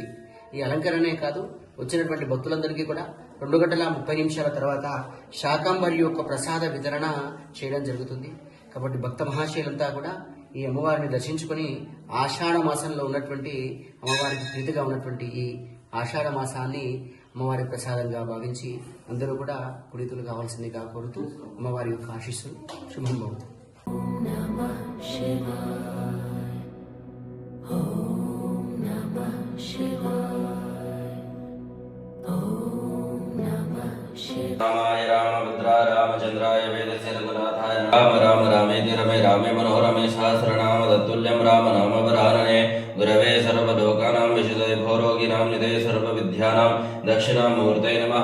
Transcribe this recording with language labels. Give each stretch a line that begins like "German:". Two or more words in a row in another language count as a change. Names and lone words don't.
Telugu: ఈ అలంకరణే కాదు, వచ్చినటువంటి భక్తులందరికీ కూడా 2:30 తర్వాత శాకాంబరి యొక్క ప్రసాద వితరణ చేయడం జరుగుతుంది. కాబట్టి భక్త మహాశయులంతా కూడా ఈ అమ్మవారిని దర్శించుకొని ఆషాఢ మాసంలో ఉన్నటువంటి అమ్మవారికి ప్రీతిగా ఉన్నటువంటి ఈ ఆషాఢ మాసాన్ని అమ్మవారి ప్రసాదంగా భావించి అందరూ కూడా పునీతులు కావాల్సిందిగా కోరుతూ అమ్మవారి యొక్క ఆశీస్సులు శుభం భవతు.
Sanskrit: रामाय रामभद्राय रामचंद्राय वेदस्य रघुनाथाय राम राम रामेति रमे रामे मनोरमे सहस्रनाम तत्तुल्यं राम नाम वरानने गुरवे सर्वलोकानां विशुद्धये भोरोगिनां निधये सर्वविद्यानां दक्षिणामूर्तये नमः.